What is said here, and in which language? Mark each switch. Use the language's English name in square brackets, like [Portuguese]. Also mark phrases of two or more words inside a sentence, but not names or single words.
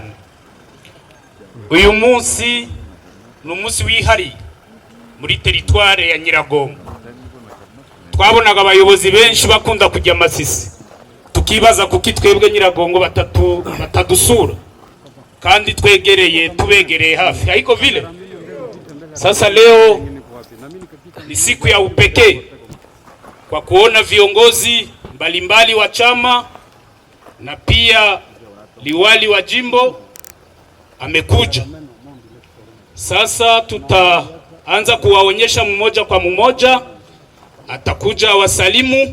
[Kinyarwanda] Uyu munsi ni umunsi wihariye muri teritware ya Nyiragongo. Twabonaga abayobozi benshi bakunda kujya Masisi, tukibaza kuki twebwe Nyiragongo batadusura kandi twegereye, tubegereye hafi. [Swahili] Haiko vile. Sasa leo ni siku ya upekee kwa kuona viongozi mbalimbali wa chama na pia liwali wa jimbo amekuja. Sasa tutaanza kuwaonyesha mmoja kwa mmoja, atakuja wasalimu.